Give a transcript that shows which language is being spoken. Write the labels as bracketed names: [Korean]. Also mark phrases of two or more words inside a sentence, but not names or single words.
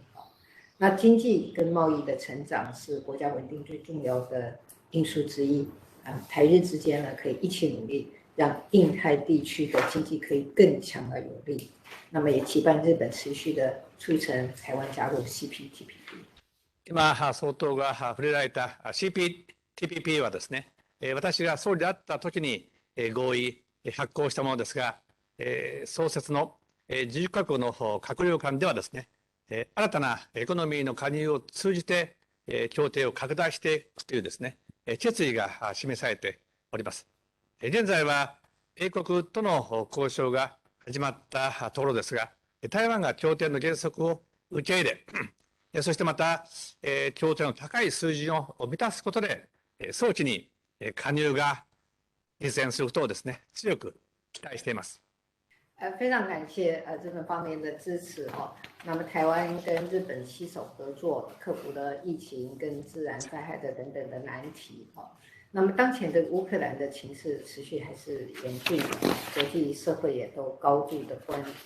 [Chinese] 那经济跟贸易的成长是国家稳定最重要的因素之一。台日之间呢，可以一起努力，让印太地区的经济可以更强而有力。那么也期盼日本持续的促成台湾加入 CPTPP。 [Japanese] 今、総統が触れられた CPTPP はですね、私が総理であった時に合意発行したものですが、創設の10カ国の閣僚間ではですね、新たなエコノミーの加入を通じて協定を拡大していくというですね、決意が示されております。現在は英国との交渉が始まったところですが、台湾が協定の原則を受け入れ、そしてまた協定の高い水準を満たすことで、早期に加入が実現することをですね、強く期待しています。 [Chinese] 非常感谢日本方面的支持。那么台湾跟日本携手合作，克服了疫情跟自然灾害的等等的难题。那么当前的乌克兰的情势持续还是严峻，国际社会也都高度的关注。